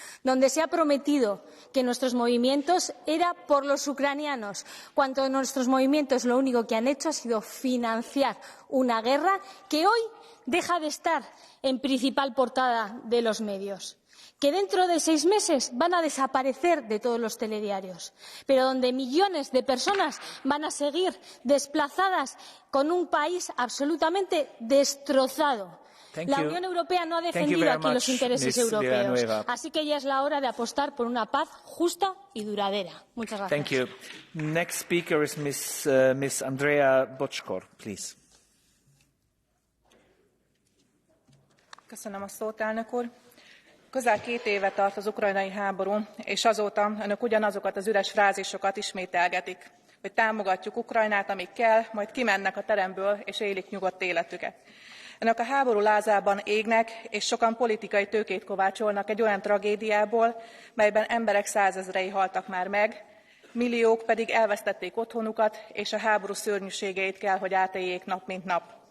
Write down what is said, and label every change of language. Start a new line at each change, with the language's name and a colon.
Spanish: donde se ha prometido que nuestros movimientos eran por los ucranianos, cuando nuestros movimientos lo único que han hecho ha sido financiar una guerra que hoy deja de estar en principal portada de los medios, que dentro de 6 meses van a desaparecer de todos los telediarios, pero donde millones de personas van a seguir desplazadas con un país absolutamente destrozado. La Unión Europea no ha defendido aquí los intereses europeos, así que ya es la hora de apostar por una paz justa y duradera. Muchas gracias.
English: Thank you. Next speaker is Miss Andrea Bocskor, please.
Hungarian: Köszönöm a szót, elnök úr. Közel 2 éve tart az ukrajnai háború, és azóta önök ugyanazokat az üres frázisokat ismételgetik, hogy támogatjuk Ukrajnát, amíg kell, majd kimennek a teremből, és élik nyugodt életüket. Önök a háború lázában égnek, és sokan politikai tőkét kovácsolnak egy olyan tragédiából, melyben emberek 100 000-ei haltak már meg, milliók pedig elvesztették otthonukat, és a háború szörnyűségeit kell, hogy átéljék nap mint nap.